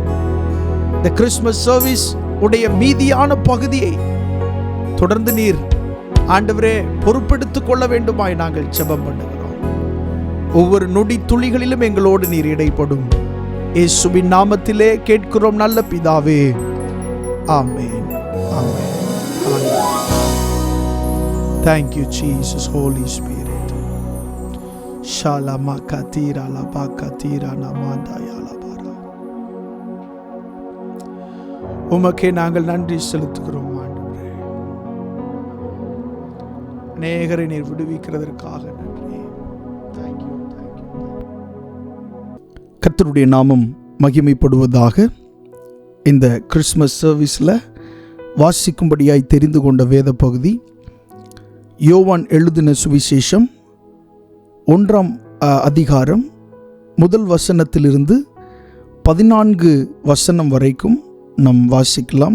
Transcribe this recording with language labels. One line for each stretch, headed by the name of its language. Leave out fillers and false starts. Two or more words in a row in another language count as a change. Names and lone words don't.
Tamil: இந்த
English: Christmas service
Tamil: உடைய மீதியான பகுதியை தொடர்ந்து நீர் ஆண்டவரே பொறுப்பெடுத்துக் கொள்ள வேண்டுமாய் நாங்கள் ஜெபம் பண்ணுகிறோம். ஒவ்வொரு நொடி துளிகளிலும் எங்களோடு நீர் இடைப்படும். இயேசுவின் நாமத்திலே கேட்கிறோம் நல்ல பிதாவே, ஆமென், ஆமென்.
English: Thank you Jesus, Holy Spirit. Shalama katira laba katira namanda yalabara.
Tamil: உமக்கே நாங்கள் நன்றி செலுத்துகிறோம் ஆண்டவரே. அநேகரை நீர் விடுவிக்கிறதற்காக நன்றி.
English: Thank you.
Tamil: கர்த்தருடைய நாமம் மகிமைப்படுவதாக. இந்த
English: Christmas serviceில்
Tamil: வாசிக்கும்படியாய் தெரிந்து கொண்ட வேத பகுதி யோவான் எழுதின சுவிசேஷம் 1ஆம் அதிகாரம் 1 வசனத்திலிருந்து 14 வசனம் வரைக்கும் நாம் வாசிக்கலாம்.